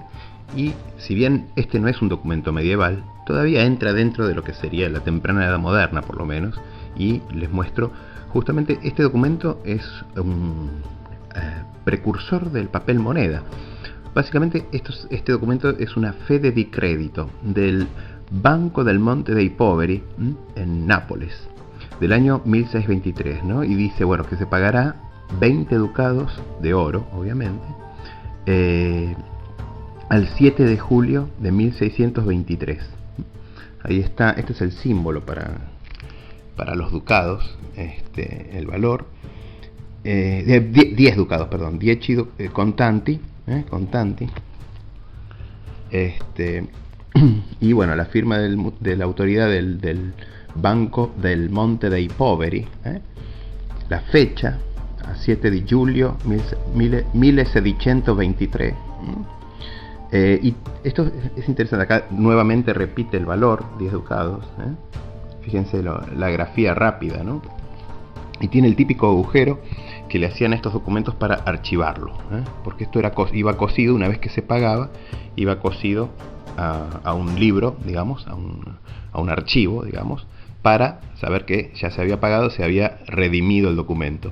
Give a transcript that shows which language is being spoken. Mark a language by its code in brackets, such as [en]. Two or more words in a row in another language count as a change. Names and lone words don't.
[es] Y si bien este no es un documento medieval, todavía entra dentro de lo que sería la temprana Edad Moderna, por lo menos, y les muestro justamente este documento. Es un precursor del papel moneda. Básicamente este documento es una [it] fede di credito [es] del Banco del Monte dei Poveri en Nápoles, del año 1623, ¿no? Y dice, bueno, que se pagará 20 ducados de oro, obviamente, al 7 de julio de 1623. Ahí está, este es el símbolo para los ducados, el valor. 10 ducados, perdón, 10 [it] contanti, contanti. [es] Y bueno, la firma de la autoridad del Banco del Monte dei Poveri, la fecha, [it] a 7 di giugno 1623. [es] Y esto es interesante, acá nuevamente repite el valor, 10 ducados. Fíjense la grafía rápida, ¿no? Y tiene el típico agujero que le hacían a estos documentos para archivarlo, porque esto iba cosido, una vez que se pagaba, iba cosido a un libro, digamos, a un archivo, digamos, para saber que ya se había pagado, se había redimido el documento.